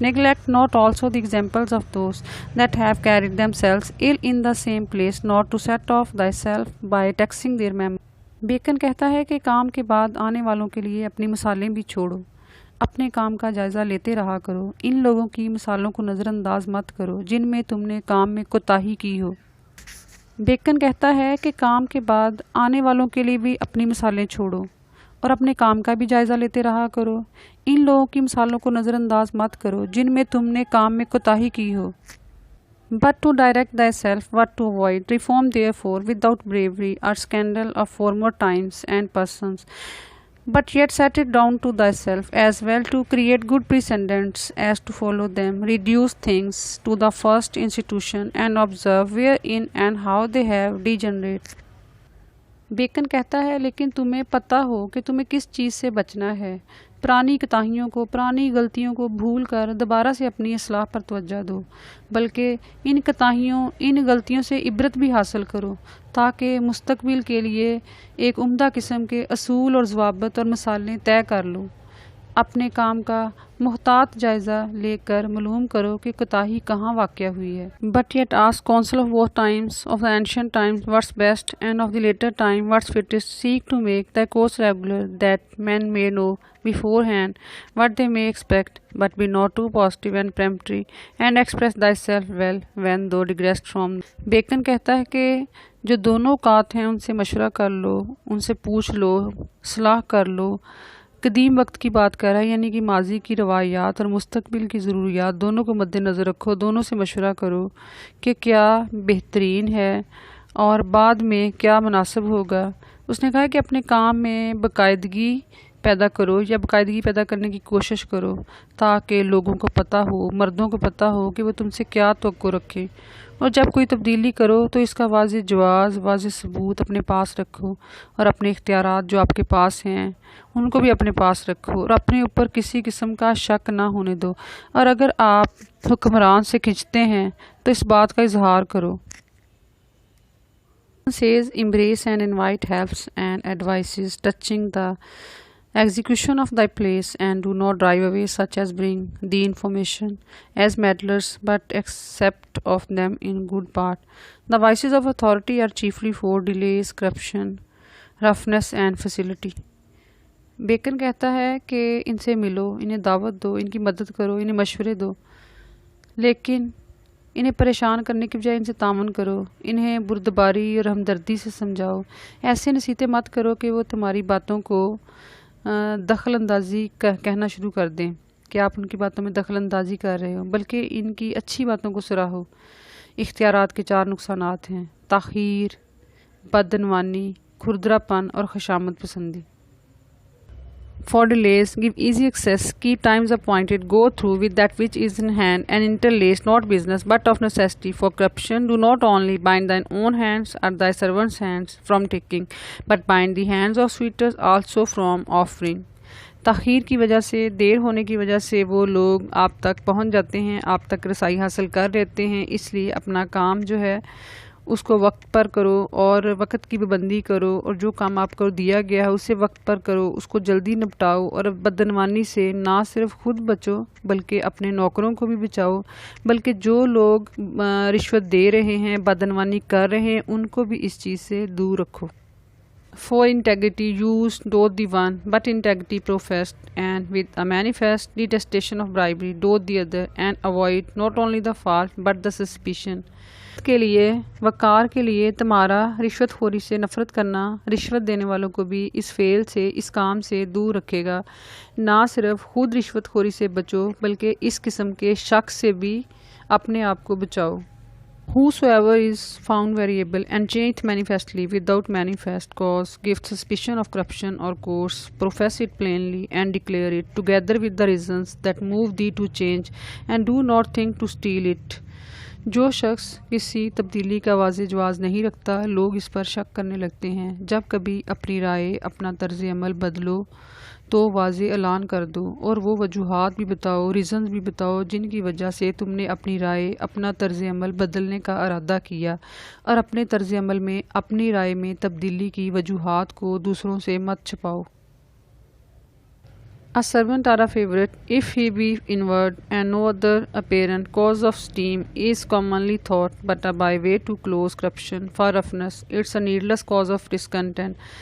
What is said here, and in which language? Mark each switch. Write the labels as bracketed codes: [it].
[en] Neglect not also the examples of those that have carried themselves ill in the same place, not to set off thyself by taxing their memory. [ur] Bacon کہتا ہے کہ کام کے بعد آنے والوں کے لیے اپنی مثالیں بھی چھوڑو، اپنے کام کا جائزہ لیتے رہا کرو. ان لوگوں کی مثالوں کو نظر انداز مت کرو جن میں تم نے کام میں کوتاہی کی ہو. بیکن کہتا ہے کہ کام کے بعد آنے والوں کے لیے بھی اپنی مثالیں چھوڑو اور اپنے کام کا بھی جائزہ لیتے رہا کرو. ان لوگوں کی مثالوں کو نظر انداز مت کرو جن میں تم نے کام میں کوتاہی کی ہو. [en] But to direct thyself what to avoid, reform therefore without bravery or scandal of former times and persons, but yet set it down to thyself as well to create good precedents as to follow them. Reduce things to the first institution and observe wherein and how they have degenerated. [ur] Bacon کہتا ہے لیکن تمہیں پتہ ہو کہ تمہیں کس چیز سے بچنا ہے. پرانی کوتاہیوں کو، پرانی غلطیوں کو بھول کر دوبارہ سے اپنی اصلاح پر توجہ دو، بلکہ ان کوتاہیوں، ان غلطیوں سے عبرت بھی حاصل کرو تاکہ مستقبل کے لیے ایک عمدہ قسم کے اصول اور ضوابط اور مثالیں طے کر لو. اپنے کام کا محتاط جائزہ لے کر معلوم کرو کہ کوتاہی کہاں واقع ہوئی ہے. [en] But yet ask counsel of both times, of the ancient times what's best, and of the later time what's fittest. Seek to make thy course regular, that men may know beforehand what they may expect, but be not too positive and peremptory, and express thyself well when thou digressed from. [ur] Bacon کہتا ہے کہ جو دونوں اوقات ہیں ان سے مشورہ کر لو، ان سے پوچھ لو، صلاح کر لو. قدیم وقت کی بات کر رہا ہے، یعنی کہ ماضی کی روایات اور مستقبل کی ضروریات دونوں کو مد نظر رکھو، دونوں سے مشورہ کرو کہ کیا بہترین ہے اور بعد میں کیا مناسب ہوگا. اس نے کہا کہ اپنے کام میں باقاعدگی پیدا کرو یا باقاعدگی پیدا کرنے کی کوشش کرو تاکہ لوگوں کو پتہ ہو، مردوں کو پتہ ہو کہ وہ تم سے کیا توقع رکھیں. اور جب کوئی تبدیلی کرو تو اس کا واضح جواز، واضح ثبوت اپنے پاس رکھو، اور اپنے اختیارات جو آپ کے پاس ہیں ان کو بھی اپنے پاس رکھو، اور اپنے اوپر کسی قسم کا شک نہ ہونے دو. اور اگر آپ حکمران سے کھنچتے ہیں تو اس بات کا اظہار کرو. [en] says embrace and invite helps and advices touching the execution of thy place, and do not drive away such as bring thee information as meddlers, but accept of them in good part. The vices of authority are chiefly four: delays, corruption, roughness and facility. [ur] Bacon کہتا ہے کہ ان سے ملو، انہیں دعوت دو، ان کی مدد کرو، انہیں مشورے دو، لیکن انہیں پریشان کرنے کی بجائے ان سے تعاون کرو، انہیں بردباری اور ہمدردی سے سمجھاؤ. ایسے نصیحتیں مت کرو کہ وہ تمہاری باتوں کو دخل اندازی کہنا شروع کر دیں کہ آپ ان کی باتوں میں دخل اندازی کر رہے ہو، بلکہ ان کی اچھی باتوں کو سراہو. اختیارات کے 4 نقصانات ہیں: تاخیر، بدعنوانی، کھردرا پن اور خشامت پسندی. [en] For delays, give easy access, keep times appointed, go through with that which is in hand, and interlace not business but of necessity. For corruption, do not only bind thine own hands or thy servants' hands from taking, but bind the hands of suitors also from offering. [ur] تاخیر کی وجہ سے، دیر ہونے کی وجہ سے وہ لوگ آپ تک پہنچ جاتے ہیں، آپ تک رسائی حاصل کر لیتے ہیں. اس لیے اپنا کام جو ہے اس کو وقت پر کرو اور وقت کی پابندی کرو، اور جو کام آپ کو دیا گیا ہے اسے وقت پر کرو، اس کو جلدی نپٹاؤ، اور بدعنوانی سے نہ صرف خود بچو بلکہ اپنے نوکروں کو بھی بچاؤ، بلکہ جو لوگ رشوت دے رہے ہیں، بدعنوانی کر رہے ہیں، ان کو بھی اس چیز سے دور رکھو. [en] For integrity use doth the one, but integrity professed, and with a manifest detestation of bribery doth the other, and avoid not only the fault but the suspicion. [ur] کے لیے وقار کے لیے تمہارا رشوت خوری سے نفرت کرنا رشوت دینے والوں کو بھی اس فعل سے، اس کام سے دور رکھے گا. نہ صرف خود رشوت خوری سے بچو بلکہ اس قسم کے شک سے بھی اپنے آپ کو بچاؤ. [en] Whosoever is found variable and changed manifestly without manifest cause, give suspicion of corruption or course, profess it plainly and declare it, together with the reasons that move thee to change, and do not think to steal it. [ur] جو شخص کسی تبدیلی کا واضح جواز نہیں رکھتا، لوگ اس پر شک کرنے لگتے ہیں. جب کبھی اپنی رائے، اپنا طرز عمل بدلو تو واضح اعلان کر دو، اور وہ وجوہات بھی بتاؤ، ریزنز بھی بتاؤ جن کی وجہ سے تم نے اپنی رائے، اپنا طرز عمل بدلنے کا ارادہ کیا، اور اپنے طرز عمل میں، اپنی رائے میں تبدیلی کی وجوہات کو دوسروں سے مت چھپاؤ. [en] A servant or a favourite, if he be inward and no other apparent cause of esteem, is commonly thought but a byway to close corruption. For roughness, it's a needless cause of discontent.